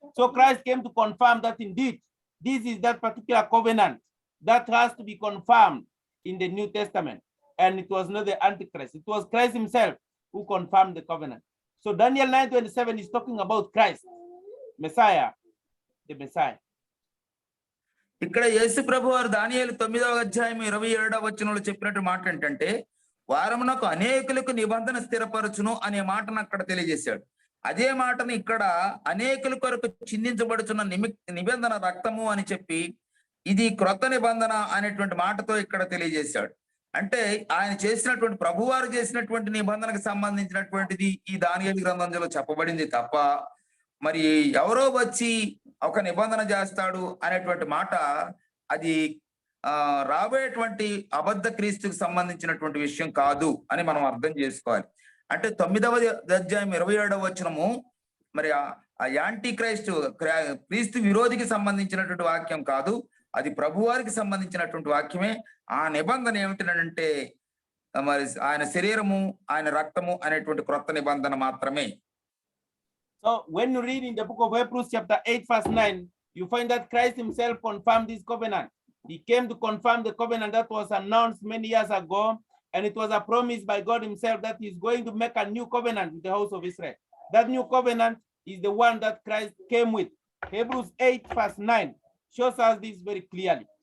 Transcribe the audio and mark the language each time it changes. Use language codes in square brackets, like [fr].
[en] So Christ came to confirm that indeed this is that particular covenant that has to be confirmed. in the New Testament, and it was not the Antichrist. It was Christ himself who confirmed the covenant. So Daniel 9:27 is talking about Christ, Messiah, the Messiah. [te] ఇక్కడ యేసు ప్రభు వారు దానియేలు 9వ అధ్యాయం 27వ వచనంలో చెప్పినట్టు మాట ఏంటంటే, వారమునకు అనేకులకు నిబంధన స్థిరపరచును అనే మాటను అక్కడ తెలియజేశాడు. అదే మాటను ఇక్కడ అనేకుల కొరకు చిందించబడుచున్న నిబంధన రక్తము అని చెప్పి, ఇది క్రొత్త నిబంధన అనేటువంటి మాటతో ఇక్కడ తెలియజేశాడు. అంటే ఆయన చేసినటువంటి ప్రభువారు చేసినటువంటి నిబంధనకు సంబంధించినటువంటిది ఈ దానియేలు గ్రంథంలో చెప్పబడింది తప్ప, మరి ఎవరో వచ్చి ఒక నిబంధన చేస్తాడు అనేటువంటి మాట అది రాబోయేటువంటి అబద్ధ క్రీస్తుకు సంబంధించినటువంటి విషయం కాదు అని మనం అర్థం చేసుకోవాలి. అంటే 9వ అధ్యాయం 27వ వచనము మరి ఆ యాంటీ క్రీస్తు విరోధికి సంబంధించినటువంటి వాక్యం కాదు, అది ప్రభువారికి సంబంధించినటువంటి వాక్యమే. ఆ నిబంధన ఏమిటంటే మరి ఆయన శరీరము ఆయన రక్తము అనేటువంటి క్రొత్త నిబంధన మాత్రమే. [en] So when you read in the book of Hebrews chapter 8 verse 9, you find that Christ himself confirmed this covenant. He came to confirm the covenant that was announced many years ago, and it was a promise by God himself that he's going to make a new covenant with the house of Israel. That new covenant is the one that Christ came with. Hebrews 8 verse 9 shows us this very clearly.